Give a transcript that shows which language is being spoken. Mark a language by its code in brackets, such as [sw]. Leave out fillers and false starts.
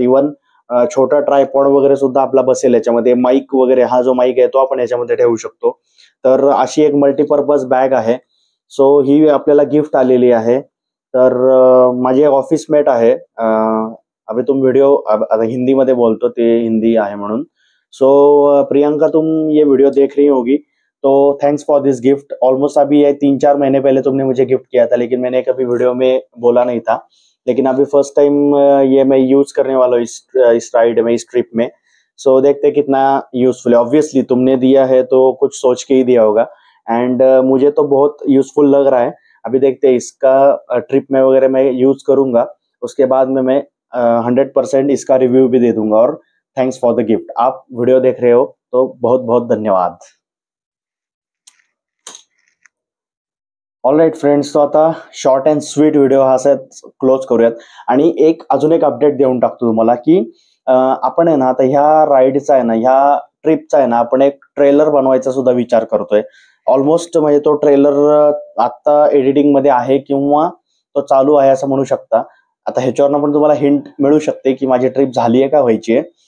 [mr] Even छोटा tripod वगैरे सुद्धा आपला बसेल याच्यामध्ये. माईक वगैरे, हा जो माईक आहे तो आपण याच्यामध्ये ठेवू शकतो. तर अशी एक मल्टीपर्पज बॅग आहे. सो ही आपल्याला गिफ्ट आलेली आहे. तर माझी एक ऑफिस मेट आहे, [hi] अभी तुम वीडियो अब हिंदी में बोलते, [mr] ते हिंदी है म्हणून. [hi] सो प्रियंका, तुम ये वीडियो देख रही होगी, तो [en] Thanks for this gift. [hi] Almost अभी ये 3-4 महीने पहले तुमने मुझे गिफ्ट किया था, लेकिन मैंने कभी वीडियो में बोला नहीं था. लेकिन अभी फर्स्ट टाइम ये मैं यूज करने वाला हूँ इस राइड में, इस ट्रिप में. सो देखते कितना यूजफुल है. ऑब्वियसली तुमने दिया है तो कुछ सोच के ही दिया होगा, एंड मुझे तो बहुत यूजफुल लग रहा है. अभी देखते इसका ट्रिप में वगैरह मैं यूज करूंगा, उसके बाद में मैं 100% इसका रिव्यू भी दे दूंगा. और [en] Thanks for the gift. [hi] आप वीडियो देख रहे हो तो बहुत बहुत धन्यवाद. [en] all right friends, [mr] तो आता शॉर्ट अँड स्वीट व्हिडिओ हा क्लोज करूयात. आणि अजून एक अपडेट देऊन टाकतो तुम्हाला की आपण आहे ना आता ह्या राईडचा आहे ना, ह्या ट्रिपचा आहे ना, आपण एक ट्रेलर बनवायचा सुद्धा विचार करतोय. ऑलमोस्ट म्हणजे तो ट्रेलर आता एडिटिंग मध्ये आहे किंवा तो चालू आहे असं म्हणू शकता. आता ह्याच्यावरनं पण तुम्हाला हिंट मिळू शकते की माझी ट्रिप झाली आहे का व्हायची आहे.